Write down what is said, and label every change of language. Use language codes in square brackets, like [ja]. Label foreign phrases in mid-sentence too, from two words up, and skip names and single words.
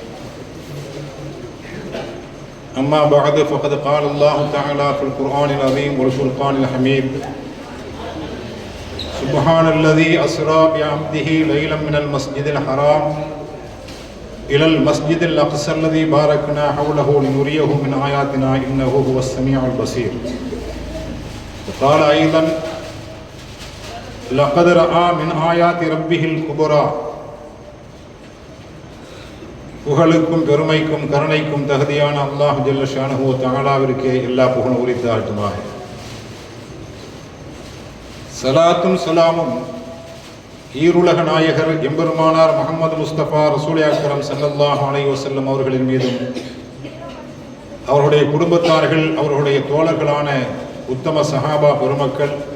[ar] أما بعد فقد قال الله تعالى في القرآن العظيم والفرقان الحميد: سبحان الذي أسرى بعبده ليلا من المسجد الحرام إلى المسجد الأقصى الذي باركنا حوله لنريه من آياتنا إنه هو السميع البصير. وقال أيضا: لقد رأى من آيات ربه الكبرى. [ta] புகழுக்கும் பெருமைக்கும் கருணைக்கும் தகுதியான அல்லாஹ் [ar] جل شأنه وتعالى [ta] எல்லா புகழும் உரித்தாகட்டுமாக. சலாத்தும் சலாமும் ஈருலக நாயகர் எம்பெருமானார் முஹம்மது முஸ்தபா [ar] رسول أكرم صلى الله عليه وسلم [ta] அவர்களின் மீதும், அவருடைய குடும்பத்தார்கள், அவர்களுடைய தோழர்களான உத்தம சஹாபா பெருமக்கள்,